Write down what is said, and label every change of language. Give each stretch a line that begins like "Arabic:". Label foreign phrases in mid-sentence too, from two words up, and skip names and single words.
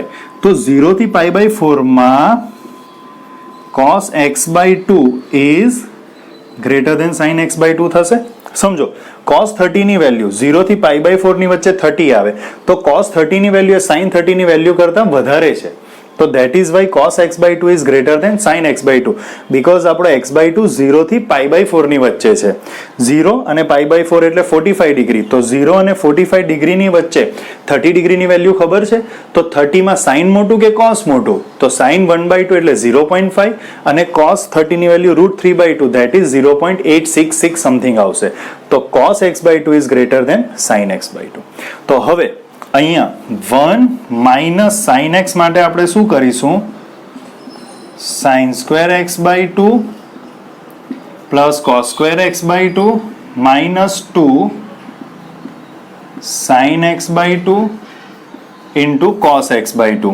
Gujarati: તો 0 થી π/4 માં
English: cos x/2 is greater than sin x/2
Gujarati: થશે. સમજો cos 30 ની વેલ્યુ 0 થી π/4 ની વચ્ચે 30 આવે તો cos 30 ની વેલ્યુ એ sin 30 ની વેલ્યુ કરતા વધારે છે.
English: તો that is why cos x/2 is greater than sin x/2 because
Gujarati: આપણો x/2 0 થી π/4 ની વચ્ચે છે. 0 અને π/4 એટલે 45 ડિગ્રી. તો 0 અને 45 ડિગ્રીની વચ્ચે 30 ડિગ્રીની વેલ્યુ ખબર છે. તો 30 માં sin મોટું કે cos મોટું? તો sin 1/2 એટલે 0.5 અને cos 30 ની વેલ્યુ √3/2
English: that is
Gujarati: 0.866 સમથિંગ આવશે.
English: તો cos x/2 is greater than sin x/2.
Gujarati: તો હવે અહીંયા 1 માઇનસ sin x માટે આપણે શું કરીશું?
English: sin² x/2 plus cos² x/2 minus 2 sin x/2 into cos x/2.